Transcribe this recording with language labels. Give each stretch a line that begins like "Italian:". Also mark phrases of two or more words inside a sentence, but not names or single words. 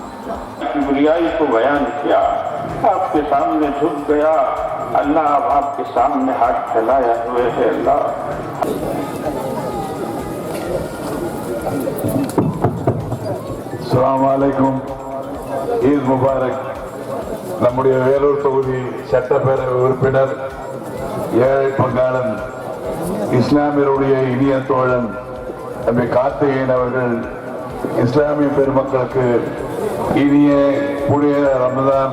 Hindi: बुराई को बयान किया, आपके सामने झुक गया अल्लाह, अब आपके सामने हाथ फैलाया हुए है अल्लाह।
Arabic: السلام عليكم,
Hindi: ईद मुबारक।
Tamil: நம்முடைய வேலூர் தொகுதி சட்டப்பேரவை உறுப்பினர் ஏழை பங்காளன் இஸ்லாமியருடைய இனிய தோழன் தம்பி கார்த்திகேயன் அவர்கள் இஸ்லாமிய பெருமக்களுக்கு இனிய புனித ரமதான்.